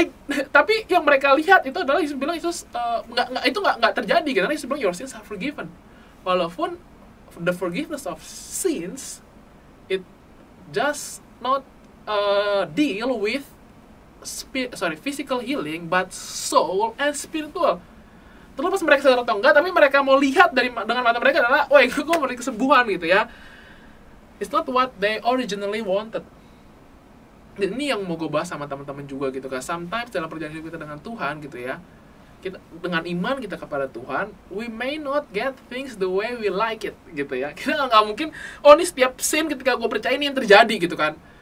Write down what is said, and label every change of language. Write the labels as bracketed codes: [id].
[id] Tapi yang mereka lihat itu adalah Yesus bilang Yesus nggak terjadi karena Yesus bilang [en] your sins are forgiven. [id] Walaupun [en] the forgiveness of sins it just not deal with physical healing but soul and spiritual. [id] Terlepas mereka sadar atau enggak, tapi mereka mau lihat dengan mata mereka adalah, wah, gue mau kesembuhan gitu ya. [en] It's not what they originally wanted. [id] Dan ini yang mau gue bahas sama teman-teman juga gitu kan. [en] Sometimes [id] dalam perjalanan hidup kita dengan Tuhan gitu ya, kita dengan iman kita kepada Tuhan, [en] we may not get things the way we like it [id] gitu ya. Kita nggak mungkin, oh ini setiap scene ketika gue percaya ini yang terjadi gitu kan.